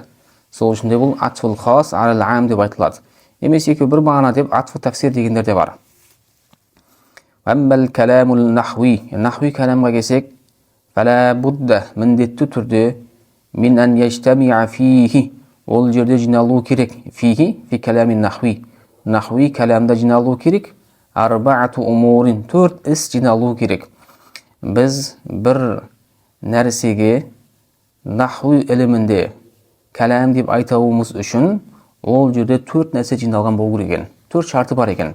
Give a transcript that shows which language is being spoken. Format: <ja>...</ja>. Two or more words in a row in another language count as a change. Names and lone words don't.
<kk>Сол үшін де бұл</kk> <ar>عطف الخاص على العام</ar> <kk>деп айтылады. Немесе екеу бір мағына деп</kk> <ar>عطف التفسير</ar> <kk>дегендер де бар.</kk> <ar>أما الكلام النحوي.</ar> <kk>Нахви кәләмға келсек,</kk> <ar>فلا بد,</ar> <kk>міндетті түрде,</kk> <ar>من أن يجتمع فيه.</ar> <kk>Ол жерде жиналу керек.</kk> <ar>فيه، في كلام نحوي.</ar> <kk>Нахви кәләмда жиналу керек.</kk> <ar>أربعة أمور,</ar> <kk>4 іс жиналу керек. Біз бір нәрсеге нахви ілімінде кәләм деп айтауымыз үшін ол жерде 4 нәрсе жиналған болу керек екен. 4 шарты бар екен.</kk>